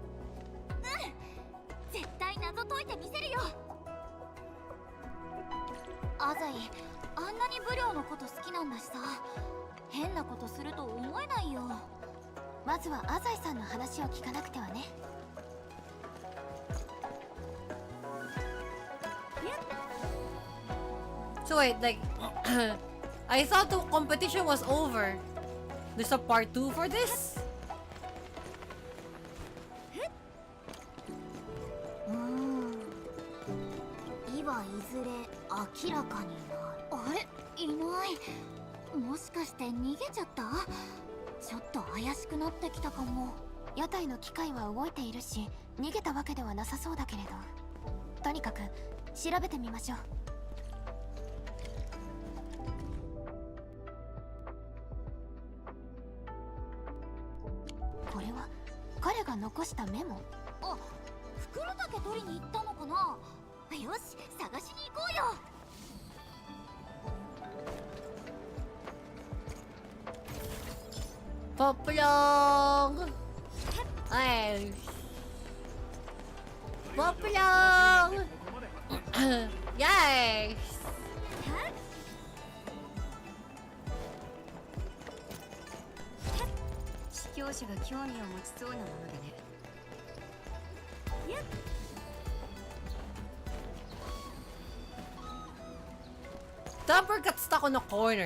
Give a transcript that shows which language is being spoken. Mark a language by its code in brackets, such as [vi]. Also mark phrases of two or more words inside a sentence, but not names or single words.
[ja] 絶対謎解いてみせるよ。アザイ、あんなにブリョーのこと好きなんだしさ、変なことすると思えないよ。まずはアザイさんの話を聞かなくてはね。 [en] So wait, like... I thought the competition was over. There's a part 2 for this? [ja] 今いずれ明らかになる。あれ、いない。もしかして逃げちゃった？ちょっと怪しくなってきたかも。屋台の機械は動いているし、逃げたわけではなさそうだけれど、とにかく調べてみましょう。これは彼が残したメモ。あ、袋だけ取りに行ったのかな。よし、探しに行こうよ。 Poplong! Ay! Poplong! Yay! 司教者が興味を持ちそうなものでね。 [en] Dumper got stuck on a corner.